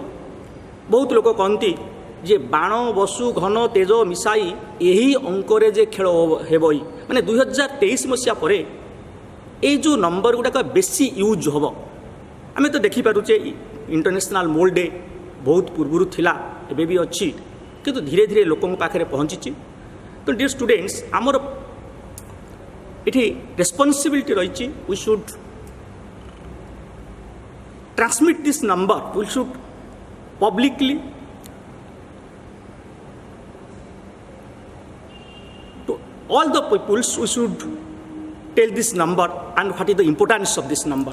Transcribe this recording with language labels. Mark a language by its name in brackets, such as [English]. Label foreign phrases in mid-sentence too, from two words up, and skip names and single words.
[Odia] ବହୁତ ଲୋକ କହନ୍ତି ଯେ ବାଣ ବସୁ ଘନ ତେଜ ମିଶାଇ ଏହି ଅଙ୍କରେ ଯେ ଖେଳ ହେବ, ମାନେ 2023 ମସିହା ପରେ এই ଯେଉଁ ନମ୍ବର ଗୁଡ଼ାକ ବେଶୀ ୟୁଜ୍ ହେବ। ଆମେ ତ ଦେଖିପାରୁଛେ ଇଣ୍ଟରନ୍ୟାସନାଲ୍ ମୋଲ୍ ଡେ ବହୁତ ପୂର୍ବରୁ ଥିଲା, ଏବେ ବି ଅଛି, କିନ୍ତୁ ଧୀରେ ଧୀରେ ଲୋକଙ୍କ ପାଖରେ ପହଞ୍ଚିଛି। [English] ତ dear students, [Odia] ଆମର ଏଠି ରେସ୍ପନ୍ସିବିଲିଟି ରହିଛି, [English] we should transmit this number, we should publicly to all the peoples, we should tell this number and what is the importance of this number.